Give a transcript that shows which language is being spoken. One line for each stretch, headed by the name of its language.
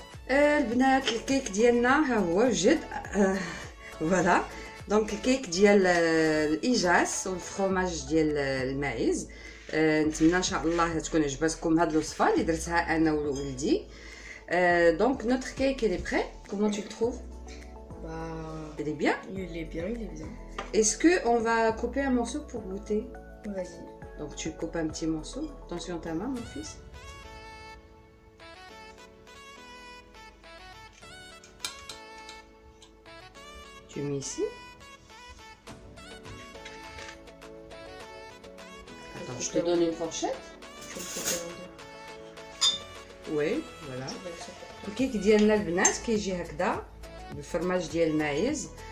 Arabic: البنات الكيك ديالنا ها هو وجد. فوالا دونك الكيك ديال الايجاس والفرomage ديال الماعز. نتمنى ان شاء الله تكون عجبتكم هاد الوصفه اللي درتها انا وولدي.
French: دونك notre cake elle est prêt. Comment tu le trouves? Bah, Il est bien. il est bien, il est bien. Est-ce que on va couper un morceau pour goûter? Vas-y. Donc tu coupes un petit morceau. Attention ta main mon fils. Tu mets ici. Attends, je te donne une fourchette. Je vais le couper en deux. Oui, voilà. Je vais le couper.
Arabic: الكيك ديالنا البنات كيجي هكذا بالفرماج ديال الماعز.